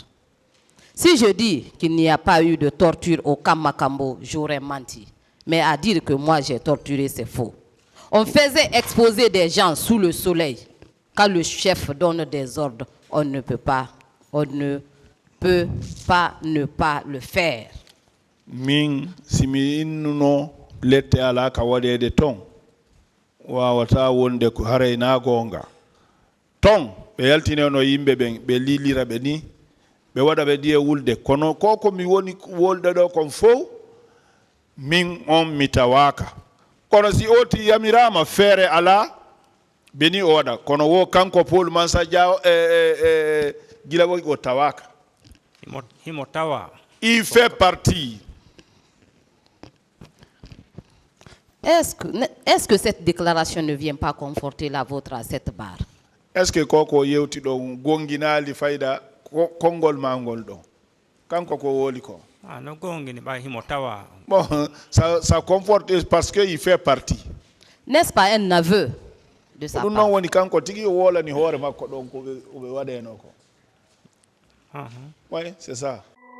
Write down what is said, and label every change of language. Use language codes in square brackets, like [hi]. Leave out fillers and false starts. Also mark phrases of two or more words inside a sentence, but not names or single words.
[fr] Si je dis qu'il n'y a pas eu de torture au camp Makambo, j'aurais menti. Mais à dire que moi j'ai torturé, c'est faux. On faisait exposer des gens sous le soleil. Quand le chef donne des ordres, on ne peut pas ne pas le faire. [ff] Min simi innuno lette ala ka waɗede ton wawata wonde ko haray na gonga ton ɓe yaltineno yimɓe ɓen ɓe lilira ɓe ni ɓe waɗa ɓe ɗiye wulde kono ko mi woni wolde ɗo kon fof min on mi tawaka kono si oti yamirama feere ala beni o waɗa kono wo kanko Paul Mansa Diaw gila o tawaka himo tawa. [fr] Il fait partie. Est-ce que cette déclaration ne vient pas conforter la vôtre à cette barre? Est-ce que [ff] koko yewti ɗo gonginali fayda kongol mangol ɗo kanko ko woli ko? Ah, no gongini ba himo tawa. [fr] Bon, ça conforte parce qu'il fait partie. N'est-ce pas un aveu de sa part? [ff] Non woni kanko tigi wolani hoore makko ɗon ko ɓe waɗeno ko. [fr] Oui, c'est ça.